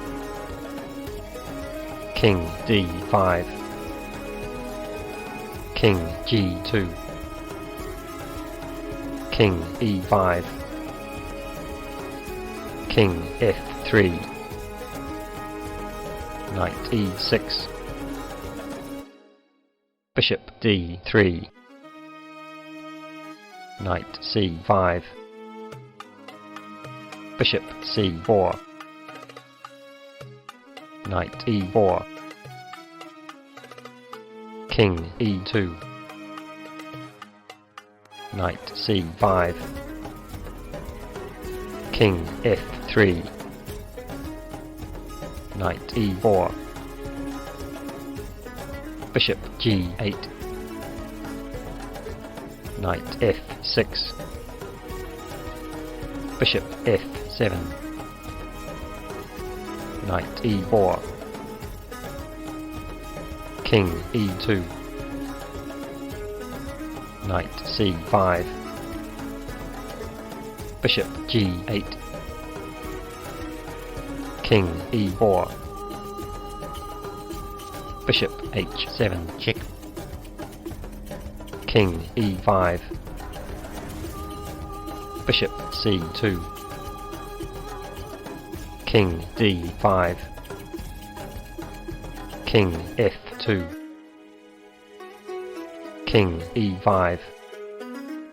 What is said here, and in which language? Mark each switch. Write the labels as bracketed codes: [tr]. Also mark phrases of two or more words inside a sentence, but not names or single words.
[en] King D5. King G2. King E5. King F3. Knight E6. Bishop D3. Knight C5. Bishop C4. Knight E4. King E2. Knight C5. King F3. Knight E4. Bishop G8. Knight F6. Bishop F7. Knight E4. King E2. Knight C5. Bishop G8. King E4. Bishop H7. Check. King E5. Bishop C2. King D5. King F2. King E5.